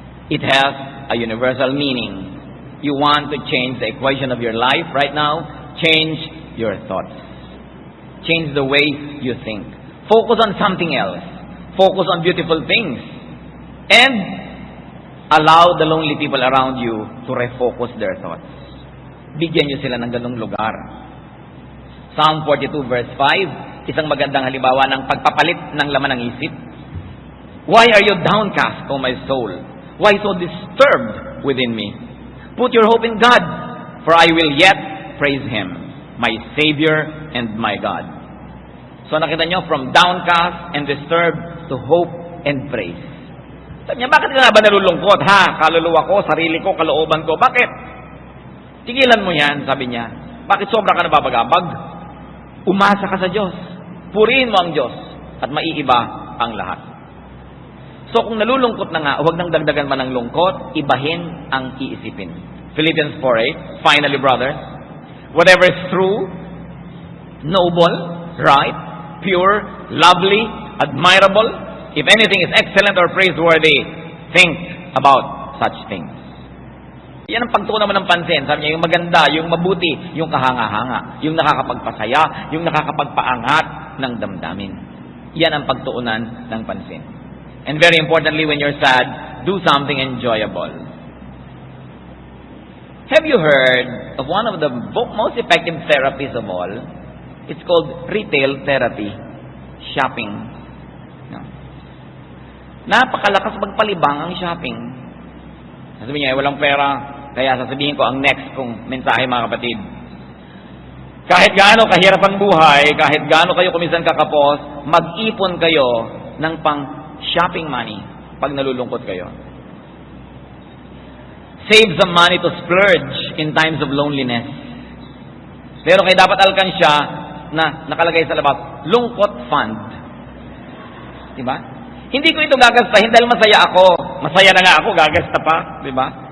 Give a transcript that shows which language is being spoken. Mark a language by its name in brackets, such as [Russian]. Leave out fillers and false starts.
[English] It has a universal meaning. You want to change the equation of your life right now? Change your thoughts. Change the way you think. Focus on something else. Focus on beautiful things. And allow the lonely people around you to refocus their thoughts. [Filipino] Bigyan nyo sila ng ganung lugar. Psalm 42 verse 5, isang magandang halimbawa ng pagpapalit ng laman ng isip. [English] Why are you downcast, O my soul? Why so disturbed within me? Put your hope in God, for I will yet praise Him, my Savior and my God. So [Filipino] nakita nyo, [English] from downcast and disturbed to hope and praise. [Filipino] Sabi niya, bakit ka nga ba nalulungkot? Ha? Kaluluwa ko, sarili ko, kalooban ko. Bakit? Tigilan mo yan, sabi niya. Bakit sobra ka nababagabag? Umasa ka sa Diyos. Purihin mo ang Diyos at maiiba ang lahat. So kung nalulungkot na nga, huwag nang dagdagan man ng lungkot, ibahin ang iisipin. [English] Philippians 4:8, finally brothers, whatever is true, noble, right, pure, lovely, admirable, if anything is excellent or praiseworthy, think about such things. [Filipino] Yan ang pagtuunan mo ng pansin. Sabi niya, yung maganda, yung mabuti, yung kahanga-hanga, yung nakakapagpasaya, yung nakakapagpaangat ng damdamin. Yan ang pagtuunan ng pansin. [English] And very importantly, when you're sad, do something enjoyable. Have you heard of one of the most effective therapies of all? It's called retail therapy. [Filipino] Shopping. No. Napakalakas magpalibang ang shopping. Sabi niya, walang pera. Kaya sasabihin ko ang next kong mensahe, mga kapatid. Kahit gaano kahirap ang buhay, kahit gaano kayo kuminsan kakapos, mag-ipon kayo ng pang-shopping money pag nalulungkot kayo. [English] Save some money to splurge in times of loneliness. [Filipino] Pero kayo dapat alkansya na nakalagay sa labas, lungkot fund. Diba? Hindi ko ito gagastahin dahil masaya ako. Masaya na nga ako, gagasta pa. Diba?